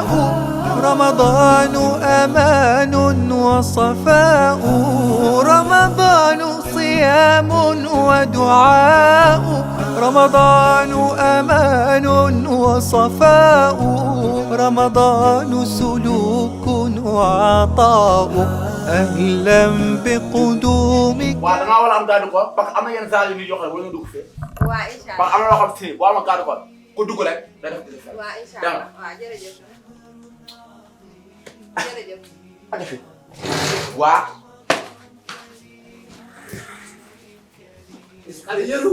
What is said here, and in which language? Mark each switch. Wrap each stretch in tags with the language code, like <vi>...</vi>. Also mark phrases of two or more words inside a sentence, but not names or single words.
<ar>رمضان أمان وصفاء، رمضان صيام ودعاء، رمضان أمان وصفاء، رمضان سلوك وعطاء. أهلا بقدومك.</ar> <wo>waaw da ngaa war a am gàddu ko</wo> <fr>parce que</fr> <wo>am na yenn saa yu ñuy joxe wala nga dugg fee.</wo> <ar>waaw إن شاء الله</ar> <fr>parce que</fr> <wo>am na loo xam si boo amee gàddu ko ku dugg rek da def dëgg. waaw</wo> <ar>إن شاء الله</ar> <wo>waaw jërëjëf jërëjëf. aja fi waa. xale yëru.</wo>